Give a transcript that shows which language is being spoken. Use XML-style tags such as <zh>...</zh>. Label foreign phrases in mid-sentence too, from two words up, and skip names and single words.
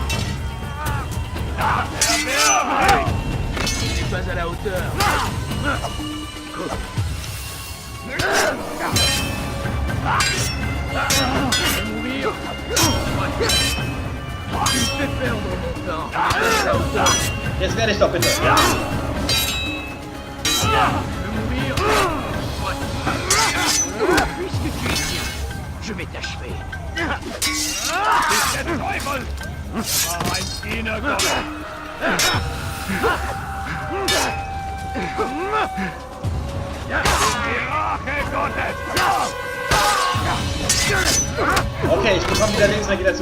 <fr>Pas à la hauteur. Mourir. Tu me fais perdre mon temps.</fr> <de>Jetzt werde ich doch bitte.</de> <fr>Mourir. Puisque tu es ici, je vais t'achever.</fr> <de>Der Teufel! War ein Dienergott! Okay, ich bekomme wieder Lebensenergie dazu.</de>